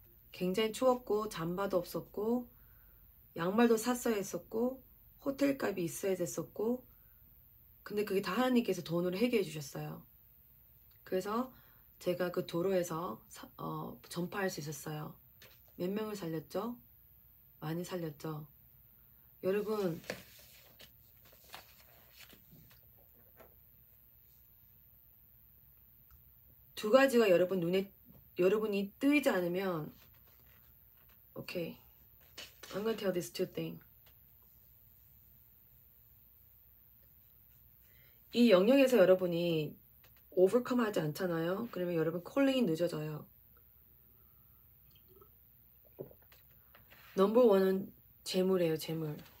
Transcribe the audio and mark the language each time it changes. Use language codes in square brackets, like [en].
[ko] 굉장히 추웠고 잠바도 없었고 양말도 샀어야 했었고 호텔 값이 있어야 됐었고, 근데 그게 다 하나님께서 돈으로 해결해 주셨어요. 그래서 제가 그 도로에서 전파할 수 있었어요. 몇 명을 살렸죠? 많이 살렸죠. 여러분, 두 가지가 여러분이 뜨이지 않으면, [en] okay, I'm gonna tell these two things. [ko] 이 영역에서 여러분이 overcome 하지 않잖아요. 그러면 여러분 콜링이 늦어져요. 넘버 원은 재물이에요, 재물.